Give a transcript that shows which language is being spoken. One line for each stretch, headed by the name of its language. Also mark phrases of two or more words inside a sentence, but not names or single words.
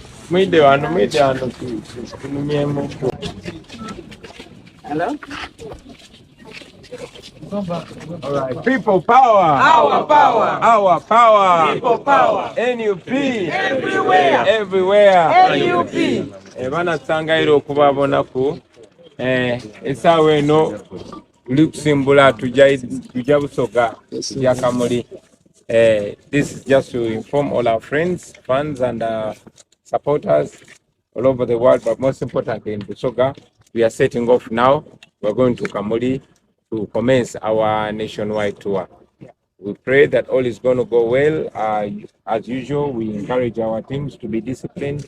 English: Hello? All right. People power. Our power. Our power. People power. NUP. Everywhere. Everywhere. NUP.
Ganda: Bana tsangairo okubabonaku. Esaawa eno tuli kusimbula tujja Busoga ya Kamuli.
English: This is just to inform all our friends, fans and supporters all over the world, but most importantly in Busoga. We are setting off now. We're going to Kamuli to commence our nationwide tour. We pray that all is going to go well. As usual, we encourage our teams to be disciplined.